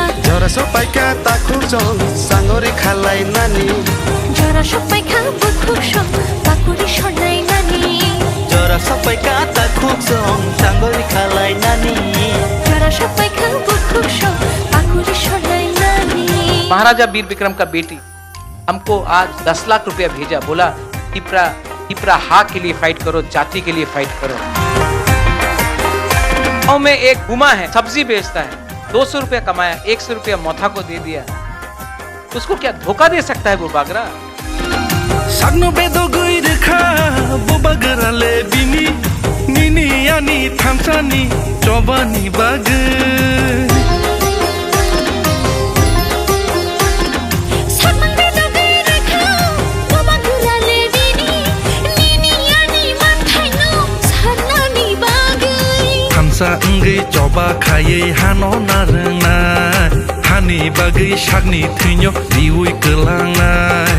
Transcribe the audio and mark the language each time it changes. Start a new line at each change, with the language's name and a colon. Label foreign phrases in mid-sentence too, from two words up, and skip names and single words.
Kok Borok: jora sok paika takuk song sanguri khalai nani jora sok paika bukuk song pakuri shonai nani jora sok paika takuk song sangori khalai nani jora sok paika bukuk song pakuri shonai nani।
Hindi: महाराजा वीर विक्रम का बेटी हमको आज 10 लाख रुपया भेजा, बोला तिपरा हा के लिए फाइट करो, जाति के लिए फाइट करो। गाँव में एक गुमा है, सब्जी बेचता है, 200 रुपया कमाया, 100 रुपया मोथा को दे दिया। उसको क्या धोखा दे सकता है वो बागरा?
Kok Borok: sagno bedo goi rekha bobagara le bini nini ani thamsani chobani bag thamsa ngai choba khaye hano narna hani bagai sagni thino diui kelangnai